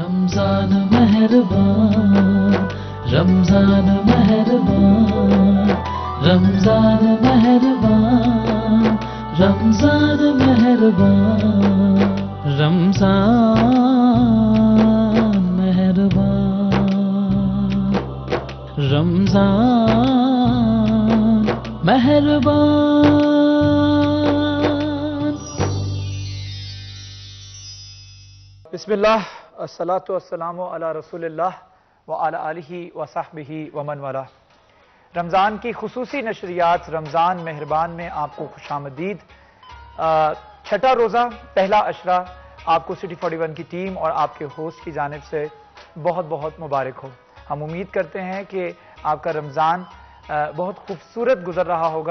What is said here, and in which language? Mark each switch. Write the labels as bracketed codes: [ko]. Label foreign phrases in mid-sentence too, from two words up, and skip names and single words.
[ur] رمضان مہربان، رمضان مہربان، رمضان مہربان، رمضان مہربان، رمضان مہربان، رمضان مہربان. [ar] بسم الله الصلاة والسلام على رسول الله وعلى آله وصحبه ومن والاه. [ur] رمضان کی خصوصی نشریات رمضان مہربان میں آپ کو خوش آمدید. چھٹا روزہ پہلا عشرہ آپ کو سٹی 41 کی ٹیم اور آپ کے ہوسٹ کی جانب سے بہت بہت مبارک ہو. ہم امید کرتے ہیں کہ آپ کا رمضان بہت خوبصورت گزر رہا ہوگا.